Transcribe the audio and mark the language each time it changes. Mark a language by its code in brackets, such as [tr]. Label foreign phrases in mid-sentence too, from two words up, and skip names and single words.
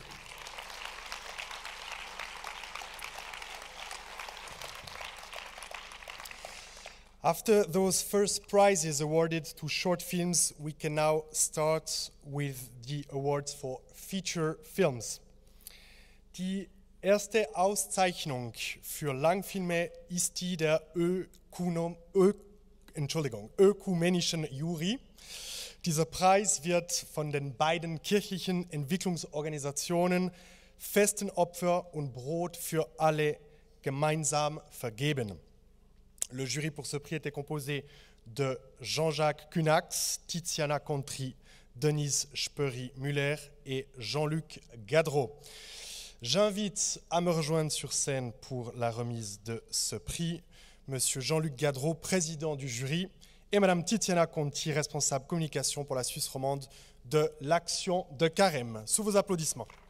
[en] After those first prizes awarded to short films, we can now start with the awards for feature films. [de] Die erste Auszeichnung für Langfilme ist die der Ökumenischen Jury. Dieser Preis wird von den beiden kirchlichen Entwicklungsorganisationen Festen Opfer und Brot für alle gemeinsam vergeben. [fr] Le jury pour ce prix était composé de Jean-Jacques Cunax, Tiziana Contri, Denise Speury-Muller et Jean-Luc Gadreau. J'invite à me rejoindre sur scène pour la remise de ce prix Monsieur Jean-Luc Gadreau, président du jury, et Madame Tiziana Conti, responsable communication pour la Suisse romande de l'Action de Carême. Sous vos applaudissements.